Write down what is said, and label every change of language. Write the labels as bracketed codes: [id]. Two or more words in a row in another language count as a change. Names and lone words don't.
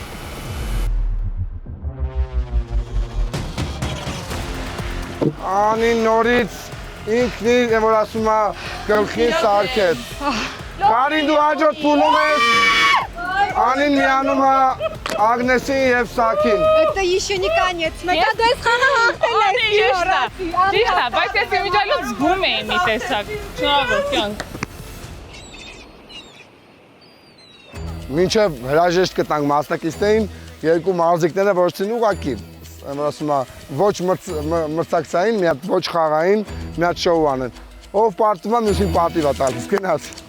[hy] Անին նորից ինքնին որ ասում է գլխին սարքեց։ Կարին դու հաջորդ փուլում ես։ Անին միանում է Ագնեսին եւ Սակին։ [ru] Это еще не конец։ [hy] Մեկը դու ես խաղը հաղթել ես։ Ճիշտ է, բայց ես իմիջիայլոց զգում եմ մի տեսակ։ Շնորհավոր կյանք։ Մինչև հրաժեշտ կտանք մասնակիցներին, երկու մարզիկները որցին ուղակի ասում է ոչ մրցակցային, մի հատ ոչ խաղային, մի հատ շոու անեն։ Ով պարտում է, մյուսին պատիվ է տալիս, գնաց։